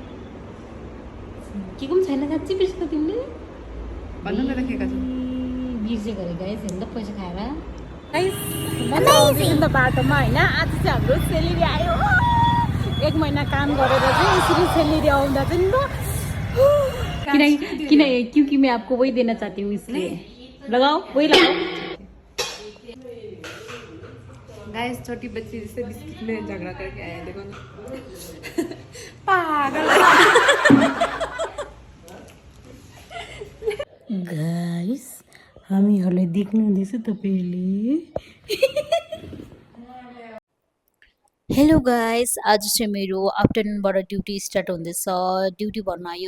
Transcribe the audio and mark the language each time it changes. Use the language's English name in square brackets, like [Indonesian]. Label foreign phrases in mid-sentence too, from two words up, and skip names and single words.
[Nepali] के पनि छैन साँच्चै बिर्सेको तिमीले भन्नु त राखेको छु बिर्सेको अरे गाइस हेर्नु त पैसा खाएर गाइस मजा आउँदैछ नि त बाटोमा होइन आज चाहिँ हाम्रो सेलेरी आयो 1 महिना काम गरेर चाहिँ यसरी सेलेरी आउँदा चाहिँ [Hindi] क्योंकि मैं आपको वही देना चाहती हूँ इसलिए लगाओ वही लगाओ गाइस छोटी बच्ची जैसे बिस्किट में झगड़ा करके आए देखो ना पागल [Nepali] गाइस हामीहरूलाई देख्नु हुँदैछ तपाईहरुले [English] hello guys [Nepali] आज चाहिँ मेरो आफ्टरनुनबाट ड्युटी स्टार्ट हुँदैछ ड्युटी भन्नु आयो